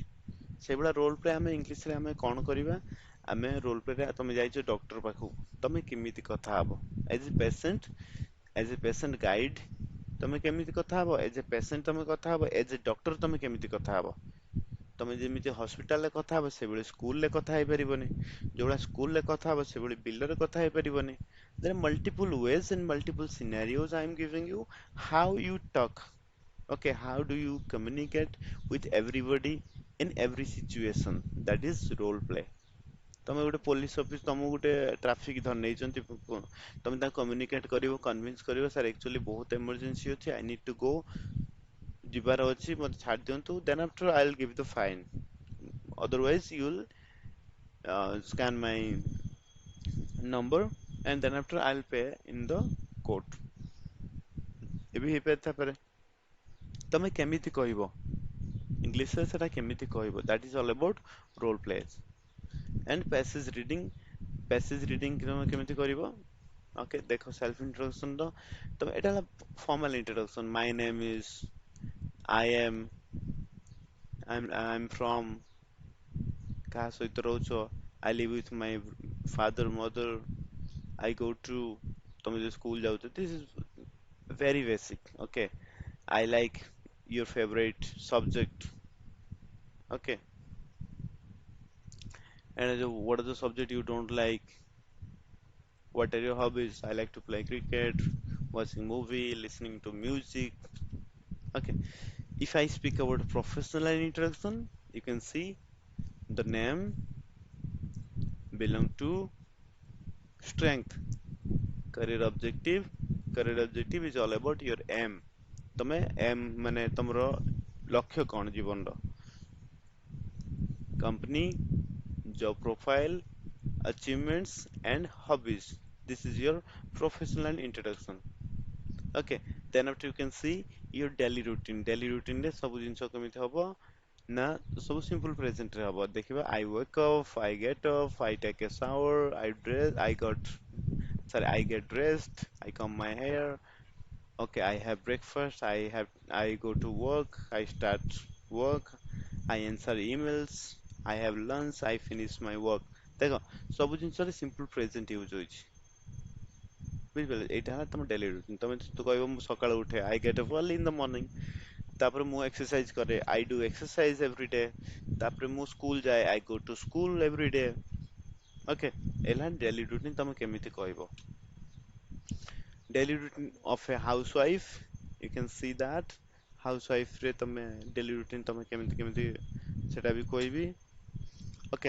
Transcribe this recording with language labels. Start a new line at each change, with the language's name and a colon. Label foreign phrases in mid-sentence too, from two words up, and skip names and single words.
Odia: ସେଇଭଳିଆ
English: role play
Odia: ଆମେ ଇଂଲିଶରେ ଆମେ କଣ କରିବା, ଆମେ
English: role play,
Odia: ତମେ ଯାଇଛ ଡକ୍ଟର ପାଖକୁ, ତମେ କେମିତି କଥା ହବ
English: as a patient, as a patient guide
Odia: ତମେ କେମିତି କଥା ହବ,
English: as a patient
Odia: ତମେ କଥା ହବ,
English: as a doctor
Odia: ତମେ କେମିତି କଥା ହବ। ତମେ ଯେମିତି ହସ୍ପିଟାଲରେ କଥା ହବ ସେଭଳି ସ୍କୁଲରେ କଥା ହେଇପାରିବନି, ଯୋଉଭଳିଆ ସ୍କୁଲରେ କଥା ହବ ସେଭଳି ବିଲରେ କଥା ହେଇପାରିବନି।
English: There are multiple ways and multiple scenarios I am giving you, how you talk, okay, how do you communicate with everybody in every situation, that is role play।
Odia: ତମେ ଗୋଟେ
English: police office,
Odia: ତମକୁ ଗୋଟେ ଟ୍ରାଫିକ ଧରି ନେଇଛନ୍ତି, ତମେ ତାଙ୍କୁ କମ୍ୟୁନିକେଟ କରିବ, କନଭିନ୍ସ କରିବ,
English: sir actually
Odia: ବହୁତ ଏମର୍ଜେନ୍ସି ଅଛି,
English: I need to go,
Odia: ଯିବାର ଅଛି, ମତେ ଛାଡି ଦିଅନ୍ତୁ,
English: then after I will give the fine, otherwise you will scan my number and then after I'll pay in the court।
Odia: ଏବେ ହେଇପାରିଥାପାରେ, ତମେ କେମିତି କହିବ ଇଂଲିଶରେ, ସେଟା କେମିତି କହିବ,
English: that is all about role plays and passage reading। passage reading
Odia: ତମେ କେମିତି କରିବ, ଓକେ ଦେଖ
English: self introduction
Odia: ର, ତମେ ଏଟା ହେଲା
English: formal introduction, my name is, I am, I'm from,
Odia: କାହା ସହିତ ରହୁଛ,
English: I live with my father mother, I go to,
Odia: ତମେ ଯୋଉ ସ୍କୁଲ ଯାଉଛ,
English: this is very basic, okay, I like your favorite subject, okay, and what are the subject you don't like, what are your hobbies, I like to play cricket, watching movie, listening to music, okay। If I speak about professional introduction, you can see the name belong to strength, career objective is all about your aim।
Odia: ତମେ aim ମାନେ ତମର ଲକ୍ଷ୍ୟ କଣ ଜୀବନର,
English: company, job profile, achievements and hobbies, this is your professional introduction, okay। Then after you can see your daily routine
Odia: ରେ ସବୁ ଜିନିଷ କେମିତି ହବ ନା, ସବୁ
English: simple present
Odia: ରେ ହବ, ଦେଖିବା
English: I wake up, I get up, I take a shower, I get dressed, I comb my hair, okay, I have breakfast, I go to work, I start work, I answer emails, I have lunch, I finish my work।
Odia: ଦେଖ ସବୁ ଜିନିଷରେ
English: simple present use
Odia: ହଉଛି, ବୁଝିପାରିଲେ, ଏଇଟା ହେଲା ତମ
English: daily routine.
Odia: ତମେ ତ କହିବ ମୁଁ ସକାଳୁ ଉଠେ,
English: I get up early in the morning,
Odia: ତାପରେ ମୁଁ ଏକ୍ସରସାଇଜ କରେ,
English: I do exercise every day,
Odia: ତାପରେ ମୁଁ ସ୍କୁଲ ଯାଏ,
English: I go to school every day, okay।
Odia: ହେଲା
English: daily routine,
Odia: ତମେ କେମିତି କହିବ।
English: Daily routine of a housewife, you can see that housewife
Odia: ରେ ତମେ
English: daily routine
Odia: ତମେ କେମିତି କେମିତି ସେଟା ବି କହିବି,
English: okay।